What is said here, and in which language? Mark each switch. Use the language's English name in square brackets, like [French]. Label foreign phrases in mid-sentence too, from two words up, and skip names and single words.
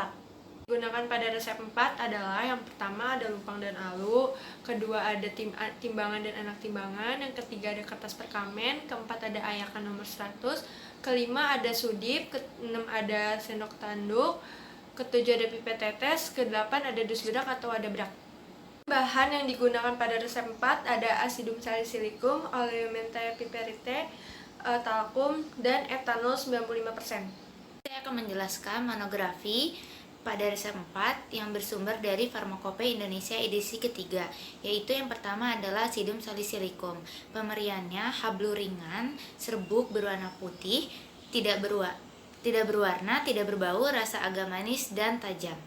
[Indonesian] Digunakan pada resep 4 adalah: yang pertama ada lumpang dan alu, kedua ada timbangan dan anak timbangan, yang ketiga ada kertas perkamen, keempat ada ayakan nomor 100, kelima ada sudip, keenam ada sendok tanduk, ketujuh ada pipet tetes, kedelapan ada dus bedak atau ada bedak. Bahan yang digunakan pada resep 4 ada [Latin] asidum salicylicum, oleo mentae piperite, [Indonesian] talkum, dan etanol 95%. Saya akan menjelaskan monografi pada resep 4 yang bersumber dari Farmakopeia Indonesia edisi ketiga, yaitu yang pertama adalah [Latin] asidum salicylicum. [Indonesian] Pemberiannya hablu ringan, serbuk berwarna putih, tidak berwarna, tidak berbau, rasa agak manis dan tajam.